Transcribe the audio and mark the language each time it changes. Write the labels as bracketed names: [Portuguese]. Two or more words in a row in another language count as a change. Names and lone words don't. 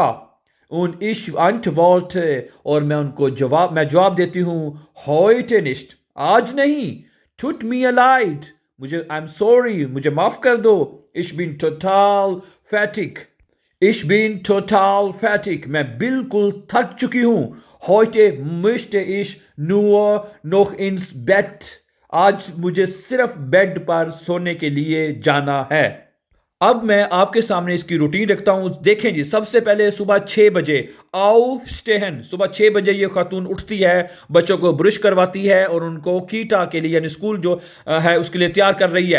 [German] und ich antworte, [Urdu] اور میں جواب دیتی ہوں, [German] heute nicht, [Urdu] آج نہیں. [German] tut mir leid, [Urdu] मुझे, [English] I am sorry, [Urdu] مجھے معاف کر دو. [German] ich bin total fertig, ich bin total fertig, [Urdu] میں بالکل تھک چکی ہوں. [German] heute möchte ich nur noch ins Bett, [Urdu] آج مجھے صرف بیڈ پر سونے کے لیے جانا ہے. اب میں آپ کے سامنے اس کی روٹین رکھتا ہوں۔ دیکھیں جی، سب سے پہلے صبح 6 بجے aufstehen، صبح 6 بجے یہ خاتون اٹھتی ہے، بچوں کو برش کرواتی ہے اور ان کو کیٹا کے لیے، یعنی اسکول جو ہے اس کے لیے تیار کر رہی ہے.